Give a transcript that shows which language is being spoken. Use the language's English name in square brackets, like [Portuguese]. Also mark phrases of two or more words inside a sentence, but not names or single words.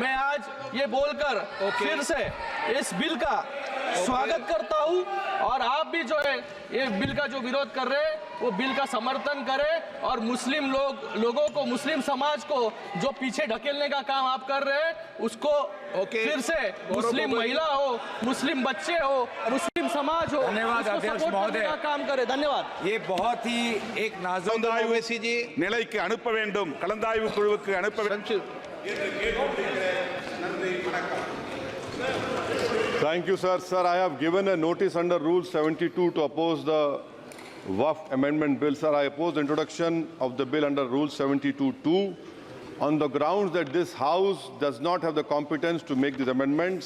[Hindi] मैं आज ये बोलकर फिर से इस बिल का स्वागत करता हूँ, और आप भी जो है ये बिल का जो विरोध कर रहे हैं वो बिल का समर्थन करें, और मुस्लिम लोगों को, मुस्लिम समाज को जो पीछे ढकेलने का काम आप कर रहे हैं उसको फिर से मुस्लिम महिला हो, मुस्लिम बच्चे हो, मुस्लिम समाज हो, धन्यवाद अध्यक्ष महोदय का काम करे। धन्यवाद। ये बहुत ही एक नाजुक [Tamil] நிலைக்கு அனுப்ப வேண்டும், கலந்தாய்வு குழுவுக்கு அனுப்ப வேண்டும். [English] Thank you, sir. Sir, I have given a notice under Rule 72 to oppose the Waqf Amendment Bill. Sir, I oppose the introduction of the bill under Rule 72(2) on the grounds that this House does not have the competence to make these amendments.